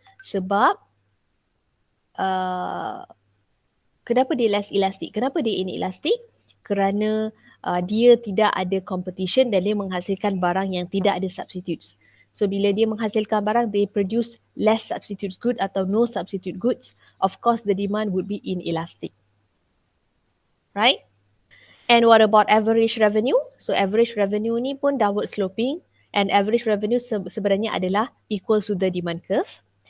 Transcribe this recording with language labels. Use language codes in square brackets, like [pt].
[ms] Sebab kenapa dia [en] less elastic? [ms] Kenapa dia inelastic? Kerana dia tidak ada competition dan dia menghasilkan barang yang tidak ada substitutes. [en] So [ms] bila dia menghasilkan barang, [en] they produce less substitutes good [ms] atau [en] no substitute goods. Of course, the demand would be inelastic. Right? And what about average revenue? So average revenue [ms] ni pun [en] downward sloping, and average revenue [ms] sebenarnya adalah [en] equal to the demand curve.